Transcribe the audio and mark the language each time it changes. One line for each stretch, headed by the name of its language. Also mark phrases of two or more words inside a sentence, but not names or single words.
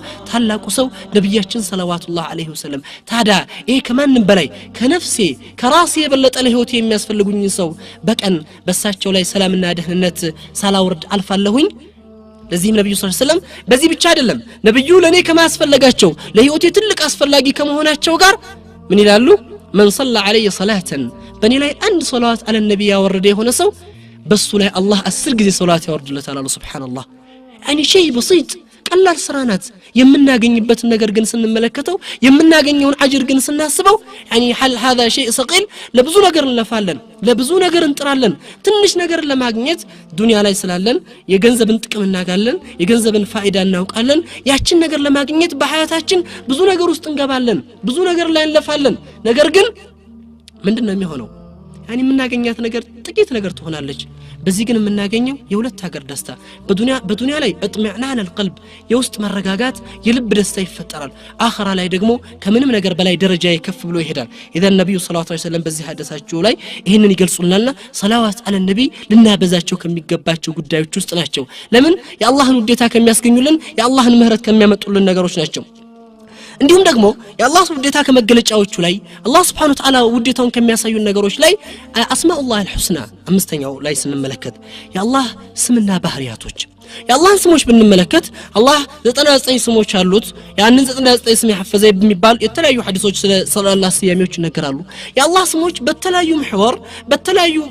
Amharic: ታላቁ ሰው ነብያችን
Arabic: صلى الله عليه وسلم
Amharic: ታዳ ይሄ ከማንም በላይ ከነፍሴ ከራሴ የበለጠ ለህይወቴ የሚያስፈልጉኝ ሰው በቀን በሳቸው ላይ ሰላምና ደህንነት ሳላወርድ አልፋለሁኝ ለዚህ ነብዩ
Arabic: صلى الله عليه وسلم
Amharic: በዚህ ብቻ አይደለም ነብዩ ለኔ ከማስፈልጋቸው ለህይወቴ ትልቅ አስፈልጊ ከመሆናቸው ጋር ምን ይላሉ
Arabic: من صلى عليه صلاه
Amharic: በኔ ላይ አንድ
Arabic: صلوات على النبي
Amharic: ያወረደ የሆነ ሰው በሱ ላይ አላህ 10 ጊዜ ሶላት ያወርድለታል አላህ ሱብሃንአላህ
Arabic: يعني شيء بسيط
Amharic: ቀላል ስራናት የምናገኝበት ነገር ግን ስንመለከተው የምናገኘውን አጅር ግን ስናስበው
Arabic: يعني هل هذا شيء ثقيل
Amharic: ለብዙ ነገር እንለፋለን ለብዙ ነገር እንጥራለን ትንሽ ነገር ለማግኘት ዱንያ ላይ ስላለን የገንዘብን ጥቅም እናጋለን የገንዘብን ፋይዳ እናውቃለን ያችን ነገር ለማግኘት በሐያታችን ብዙ ነገር ውስጥ እንገባለን ብዙ ነገር ላይ እንለፋለን ነገር ግን ምንድነው የሚሆነው يعني የምናገኛት ነገር ጥቂት ነገር ትሆናለች በዚህ ግን የምናገኘው የሁለት ሀገር ደስታ በዱንያ ላይ
Arabic: اطمئنان القلب
Amharic: የውስጥ መረጋጋት የልብ ደስታ ይፈጠራል አኺራ ላይ ደግሞ ከምንም ነገር በላይ ደረጃ ይከፍ ብሎ ይሄዳል ኢዘን ነብዩ
Arabic: صلى الله عليه وسلم
Amharic: በዚህ ሐዲሳቸው ላይ ይሄንን ይገልጹልናልና
Arabic: صلوات على النبي
Amharic: ልናበዛቸው ከሚገባቸው ጉዳዮች ውስጥ ናቸው ለምን የአላህን ውዴታ ከሚያስገኙልን የአላህን ምህረት ከሚያመጡልን ነገሮች ናቸው እንዲሁም ደግሞ የአላህ ውዴታ ከመገለጫዎቹ ላይ አላህ
Arabic: سبحانه وتعالى
Amharic: ውዴታውን ከሚያሳዩ ነገሮች ላይ
Arabic: أسماء الله الحسنى
Amharic: አምስተኛው ላይ ስንመለከት የአላህ ስምና ባህሪያቶች የአላህን ስሞች ብንመለከት አላህ 99 ስሞች አሉት ያንን 99 ስም ያፈዘ በሚባል የተለያዩ ሐዲሶች ስለ አላህ ስያሜዎች ይነገራሉ የአላህ ስሞች በተለያዩ محور በተለያዩ